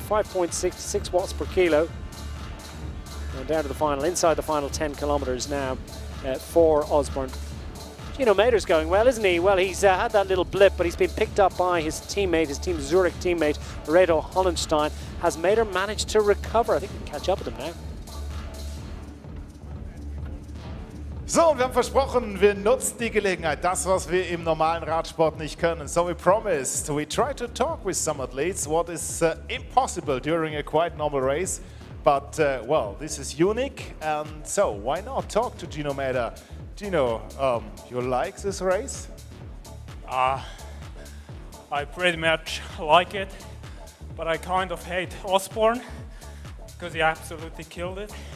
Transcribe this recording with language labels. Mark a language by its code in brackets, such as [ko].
[en] 5.6 watts per kilo, and down to the final, inside the final 10 kilometers now for Osborne. Gino Mader's going well, isn't he? Well, he's had that little blip, but he's been picked up by his teammate, his Team Zurich teammate, Redo Hollenstein. Has Mader managed to recover? I think we can catch up with him now. [de] So, wir haben versprochen, wir nutzen die Gelegenheit, das, was wir im normalen Radsport nicht können. [en] So we promised, we try to talk with some athletes, what is impossible during a quite normal race. But, well, this is unique, and so why not talk to Gino Mäder? Gino, you like this race? I pretty much like it, but I kind of hate Osborne because he absolutely killed it.